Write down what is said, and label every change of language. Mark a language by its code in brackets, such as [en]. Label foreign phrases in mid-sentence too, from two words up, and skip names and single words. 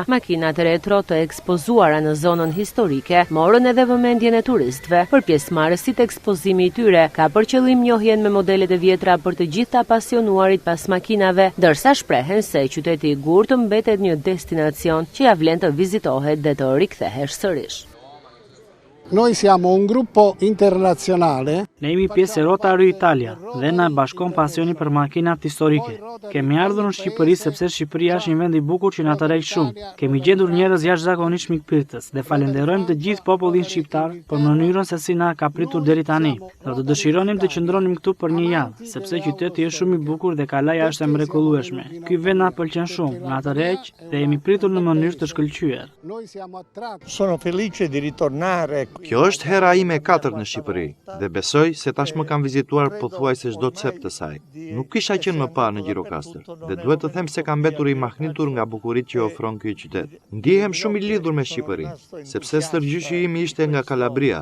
[sq] Makinat retro të ekspozuara në zonën historike morën edhe vëmendjen e turistëve. Për pjesëmarrësit, ekspozimi i tyre ka për qëllim njohjen me modelet e vjetra për të gjithë apasionuarit pas makinave, ndërsa shprehen se qyteti i Gurtë mbetet një destinacion që ja vlen të vizitohet dhe të rikthehesh sërish. [it] Noi siamo un gruppo internazionale. [sq] Ne jemi pjesë e Rotary Italia dhe na bashkon pasioni për makinat historike. Kemi ardhur në Shqipëri sepse Shqipëria është një vend i bukur që na tërheq shumë. Kemi gjetur njerëz jashtëzakonisht mikpritës dhe falenderojmë të gjithë popullin shqiptar për mënyrën se si na ka pritur deri tani. Do të dëshironim të qëndronim këtu për një javë, sepse qyteti është shumë i bukur dhe kalaja është e mrekullueshme. Ky vend na pëlqen shumë, na tërheq dhe jemi pritur në mënyrë të shkëlqyer. [it] Sono felice di ritornare. [sq] Kjo është hera ime e katërt në Shqipëri dhe besoj se tashmë kam vizituar pothuajse çdo cep të saj. Nuk kisha qenë më parë në Gjirokastër dhe duhet të them se kam mbetur i mahnitur nga bukuritë që ofron ky qytet. Ndihem shumë i lidhur me Shqipërinë, sepse stërgjyshi im ishte nga Kalabria.